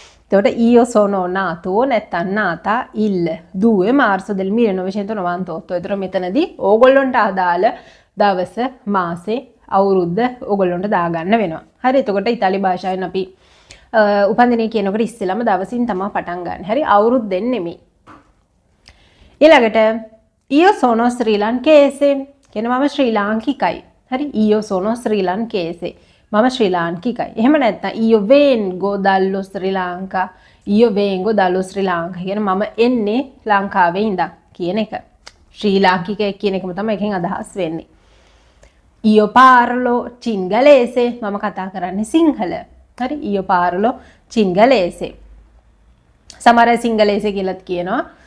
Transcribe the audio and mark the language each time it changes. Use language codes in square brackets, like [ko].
[si] එතකොට [it] io sono nato [si] නැත්නම් [it] නාතා il 2 marzo del 1998. [si] ඒතර මෙතනදී ඕගොල්ලන්ට අදාළ දවස මාසේ අවුරුද්ද ඕගොල්ලන්ට දාගන්න වෙනවා. හරි එතකොට ඉතාලි භාෂාවෙන් අපි උපන්දිනේ කියනකොට ඉස්සෙල්ලාම දවසින් තමයි පටන් ගන්න. හරි අවුරුද්දෙන් නෙමෙයි. ඊළඟට [it] io sono sri lankese [si] කියන මම ශ්‍රී ලාංකිකයි. [it] හරි io sono sri lankese [si] මම ශ්‍රී ලාංකිකයි. එහෙම නැත්නම් [it] io vengo dallo Sri Lanka [si] ඊයෝ [it] vengo dallo Sri Lanka [si] කියන මම එන්නේ ලංකාවේ ඉඳන් කියන එක. ශ්‍රී ලාංකිකයෙක් කියන එකම තමයි එකෙන් අදහස් වෙන්නේ. [it] ඊයෝ පාරලෝ චින්ගලේසේ [si] මම කතා කරන්නේ සිංහල. හරි [it] ඊයෝ පාරලෝ චින්ගලේසේ. [si] සමහර අය සිංගලේසේ කියලාත් කියනවා.